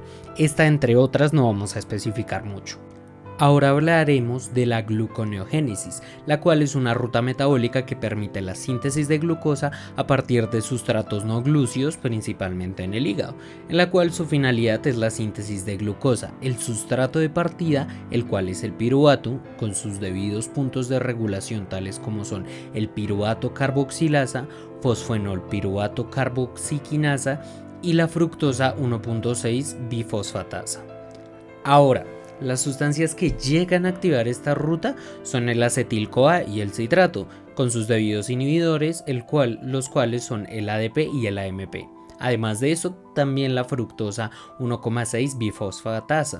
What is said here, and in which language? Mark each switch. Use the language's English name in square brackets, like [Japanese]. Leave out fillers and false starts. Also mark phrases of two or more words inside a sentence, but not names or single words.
[Spanish] Esta, entre otras, no vamos a especificar mucho. Ahora hablaremos de la gluconeogénesis, la cual es una ruta metabólica que permite la síntesis de glucosa a partir de sustratos no glúcidos, principalmente en el hígado, en la cual su finalidad es la síntesis de glucosa. El sustrato de partida, el cual es el piruvato, con sus debidos puntos de regulación tales como son el piruvato carboxilasa, fosfenolpiruvato carboxiquinasa y la fructosa 1.6 bifosfatasa. Ahora, las sustancias que llegan a activar esta ruta son el acetil-CoA y el citrato, con sus debidos inhibidores, los cuales son el ADP y el AMP. Además de eso, también la fructosa 1,6 bifosfatasa.